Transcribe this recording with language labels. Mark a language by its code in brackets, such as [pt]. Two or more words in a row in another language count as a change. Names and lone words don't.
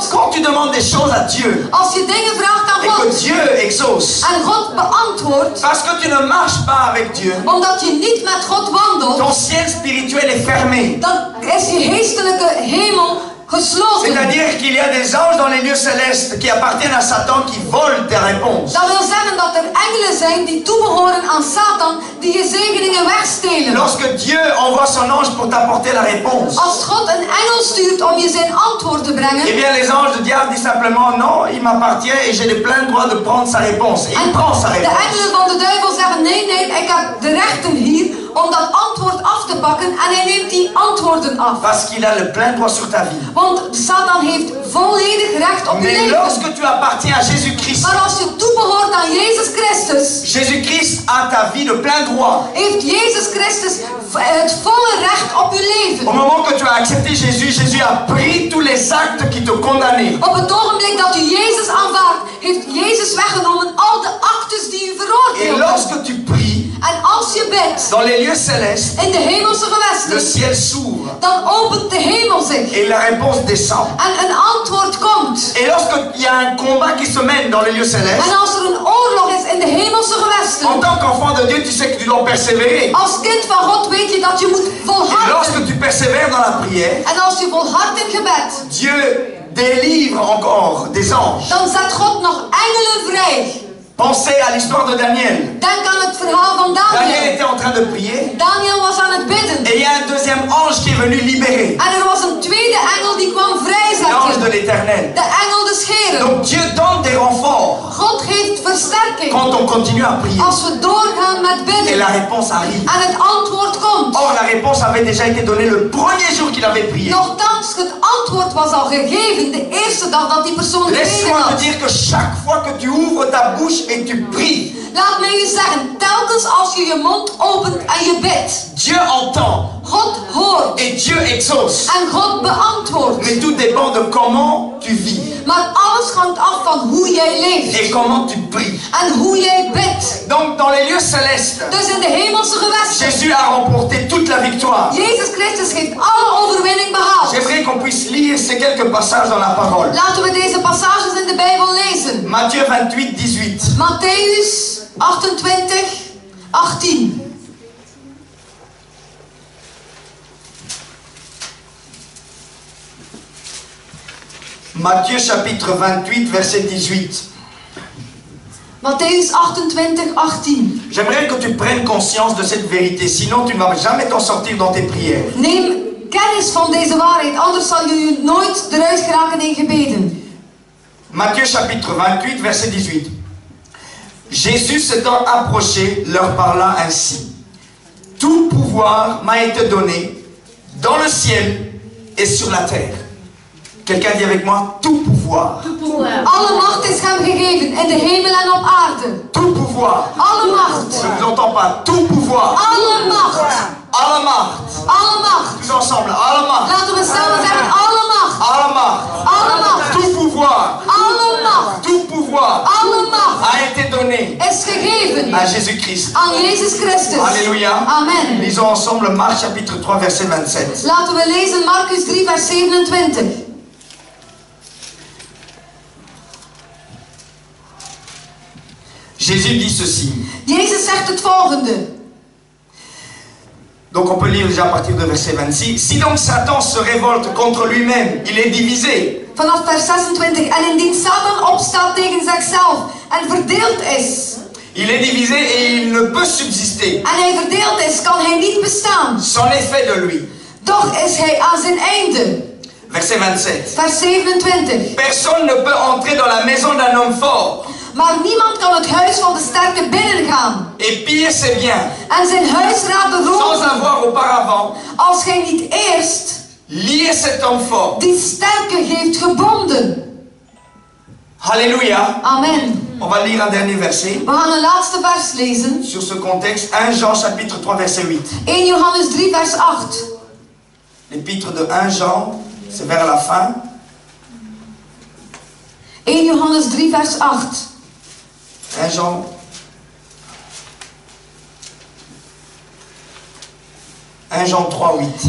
[fr] Quand tu demandes des choses à Dieu [nl] Als je dingen vraagt aan [fr] et que [nl] God [fr] Dieu exauce, [nl] en God beantwoordt, [fr] parce que tu ne marches pas avec Dieu, [nl] omdat je niet met God wandelt, [fr] ton ciel spirituel est fermé. [nl] dan is je geestelijke hemel gesloten. [fr] C'est-à-dire qu'il y a des anges dans les lieux célestes qui appartiennent à Satan qui volent tes réponses. [nl] Dat wil zeggen dat er engelen zijn die toebehoren aan Satan, die je zegeningen wegstelen. [fr] Lorsque Dieu envoie son ange pour t'apporter la réponse, [nl] Als God een engel stuurt om je zijn antwoord te brengen, [fr] eh bien les anges, le diable dit simplement non, il m'appartient et j'ai le plein droit de prendre sa réponse. Et il prend sa de réponse. [nl] engelen van de duivel zeggen nee, ik heb de rechten hier om dat antwoord af te pakken en hij neemt die antwoorden af. [fr] Parce qu'il a le plein droit sur ta vie. [nl] Want Satan heeft volledig recht op je [fr] Mais [nl] leven. [fr] lorsque tu appartiens à Jésus-Christ, [nl] Maar als je toebehoort aan Jezus Christus, [fr] Jésus-Christ a ta vie de plein droit. [nl] heeft Jezus Christus het volle recht op je leven. [fr] Au moment que tu as accepté Jésus, Jésus a pris tous les actes qui te condamnaient. [nl] Op het ogenblik dat u Jezus aanvaardt, heeft Jezus weggenomen al de actes die u [fr] Et [nl] veroordeelt. [fr] lorsque tu pries [nl] En als je bidt [fr] dans les lieux célestes, [nl] in de hemelse [fr] le [nl] gewesten, [fr] ciel s'ouvre [nl] dan opent de hemel zich [fr] et la réponse descend. [nl] en een antwoord komt. [fr] Et lorsqu'il y a un combat qui se mène dans les lieux célestes, [nl] En als er een oorlog is in de hemelse en gewesten, [fr] tant qu'enfant de Dieu, tu sais que tu dois persévérer. [nl] als kind van God weet je dat je moet [fr] Et [nl] volharden. [fr] lorsque tu persévères dans la prière, [nl] En als je volhardt in gebed, [fr] Dieu délivre encore des anges. [nl] dan zet God nog engelen vrij. [fr] Pensez à l'histoire de Daniel. [nl] Denk aan het verhaal van [fr] Daniel [nl] Daniel. [fr] était en train de prier [nl] Daniel was aan het bidden. [fr] et il y a un deuxième ange qui est venu libérer. [nl] En er was een tweede engel die kwam [fr] L'ange de [nl] vrijzetten. [fr] l'Éternel. [nl] De engel des Heren. [fr] Donc Dieu donne des renforts [nl] God geeft versterking [fr] quand on continue à prier. [nl] als we doorgaan met [fr] Et [nl] bidden. [fr] la réponse arrive. [nl] En het antwoord komt. [fr] Or, la réponse avait déjà été donnée le premier jour qu'il avait prié. [nl] Nochtans, het antwoord was al gegeven de eerste dag dat die persoon gebeden [fr] Laisse-moi te [nl] had. [fr] dire que chaque fois que tu ouvres ta bouche et tu pries, [nl] Laat mij u zeggen, telkens als je je mond opent en je bidt, [fr] Dieu entend [nl] God hoort [fr] et Dieu exauce. [nl] en God beantwoordt. [fr] Mais tout dépend de comment tu vis [nl] Maar alles hangt af van hoe jij leeft [fr] et comment tu pries. [nl] en hoe jij bidt. [fr] Donc, dans les lieux célestes, [nl] Dus in de hemelse gewesten, [fr] Jésus a remporté toute la victoire. [nl] Jezus Christus heeft alle overwinning behaald. [fr] J'aimerais qu'on puisse lire ces quelques passages dans la parole. [nl] Laten we deze passages in de Bijbel lezen. [fr] Matthieu 28, 18. [nl] Matthäus 28, 18. [fr] Matthieu chapitre 28, verset 18. [nl] Matthäus 28, 18. [fr] J'aimerais que tu prennes conscience de cette vérité, sinon tu ne vas jamais t'en sortir dans tes prières. [nl] Neem kennis van deze waarheid, anders zal je nooit eruit geraken in gebeden. [fr] Matthieu chapitre 28, verset 18. Jésus s'étant approché, leur parla ainsi. Tout pouvoir m'a été donné dans le ciel et sur la terre. Quelqu'un dit avec moi, tout pouvoir. [nl] Alle macht is hem gegeven, in de hemel en op aarde. [fr] Tout pouvoir. [nl] Alle macht. Je ne vous entends pas. Tout pouvoir. Alle macht. Alle macht. Alle macht. [fr] Tous ensemble. [nl] Alle macht. Laten we samen zeggen, alle macht. Alle macht. Alle macht. [fr] Tout pouvoir. [nl] Alle macht. [fr] Tout pouvoir [nl] Alle macht [fr] a été donné [nl] is gegeven [fr] à Jésus-Christ. [nl] aan Jezus Christus. [fr] Alléluia. [nl] Amen. [fr] Lisons ensemble Marc chapitre 3 verset 27. [nl] Laten we lezen Marcus 3 vers 27. [fr] Jésus dit ceci. [nl] Jezus zegt het volgende. [fr] Donc on peut lire déjà à partir de verset 26. Si donc Satan se révolte contre lui-même, il est divisé. [nl] Vanaf vers 26. En indien Satan opstaat tegen zichzelf en verdeeld is. [fr] Il est divisé et il ne peut subsister. [nl] En hij verdeeld is, kan hij niet bestaan. [fr] C'en est fait de lui. [nl] Doch is hij aan zijn einde. [fr] verset 27. [nl] vers 27. [fr] Personne ne peut entrer dans la maison d'un homme fort [nl] Maar niemand kan het huis van de sterke binnengaan [fr] et piller ses biens [nl] en zijn huisraden [fr] sans [nl] roven, [fr] avoir auparavant [nl] als gij niet eerst [fr] lié cet homme fort. [nl] die sterke heeft gebonden. [fr] Alléluia. [nl] Amen. [fr] On va lire un dernier verset [nl] We gaan een laatste vers lezen. [fr] sur ce contexte. 1 Jean chapitre 3 verset 8. [nl] 1 Johannes 3 vers 8. [fr] L'épître de 1 Jean, c'est vers la fin. [nl] 1 Johannes 3 vers 8. [fr] 1 Jean. Jean 3, 8.